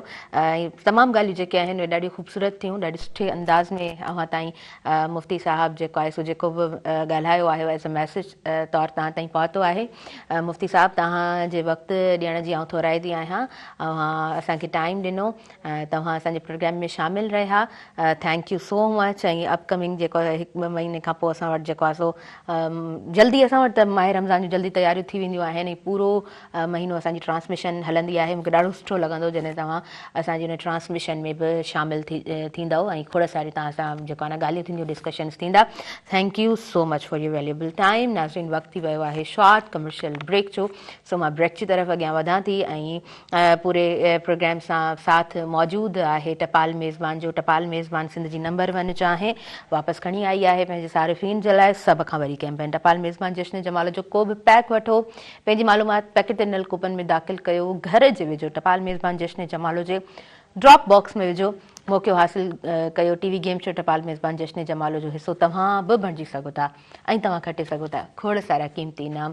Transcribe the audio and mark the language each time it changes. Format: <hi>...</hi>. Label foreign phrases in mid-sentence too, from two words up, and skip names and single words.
<sd>ऐं तमामु ॻाल्हियूं जेके आहिनि उहे ॾाढियूं ख़ूबसूरत थियूं, ॾाढे सुठे अंदाज़ में अव्हां ताईं मुफ़्ती साहब जेको आहे सो जेको बि ॻाल्हायो आहे</sd> <en>as a message</en> <sd>तौरु तव्हां ताईं पहुतो आहे। मुफ़्ती साहब, तव्हांजे वक़्तु ॾियण जी आउं थोराईंदी आहियां, असांखे टाइम ॾिनो, तव्हां असांजे प्रोग्राम में शामिलु रहिया,</sd> <en>Thank you so much.</en> <sd>ऐं अपकमिंग जेको 1-2 महीने खां पोइ असां वटि जेको आहे सो जल्दी असां वटि त माह रमज़ान जूं जल्दी तयारियूं थी वेंदियूं आहिनि, पूरो महीनो असांजी ट्रांसमिशन हलंदी आहे। मूंखे ॾाढो सुठो लॻंदो जॾहिं तव्हां असांजी हुन ट्रांसमिशन में बि शामिलु थींदव ऐं खोड़ सारी तव्हां सां जेको आहे न ॻाल्हियूं थींदियूं, डिस्कशन्स थींदा।</sd> <en>Thank you so much for your valuable time.</en> <sd>नाज़रीन, वक़्तु थी वियो आहे</sd> <en>short commercial break</en> <sd>जो, सो मां ब्रेक जी तरफ़ अॻियां वधां थी ऐं पूरे प्रोग्राम सां साथ मौजूदु आहे टपाल मेज़बान जो। टपाल मेज़बान सिंध जी नंबर 1 चाहे वापसि खणी आई आहे पंहिंजे सारिफ़ीन जे लाइ सभ खां वॾी कैंपेन। टपाल मेज़बान जश्न जमाल जो को बि पैक वठो, पंहिंजी मालूमात पैकेट नल कूपन में दाख़िल कयो, घर जे वेझो टपाल मेज़बान जश्न जमालो जे</sd> <en>drop box</en> <sd>में विझो, मौक़ो हासिल कयो</sd> <en>TV game show</en> <sd>टपाल मेज़बान जश्न जमालो जो हिसो तव्हां बि बणिजी सघो था ऐं तव्हां खटे सघो था खोड़ सारा क़ीमती इनाम।</sd>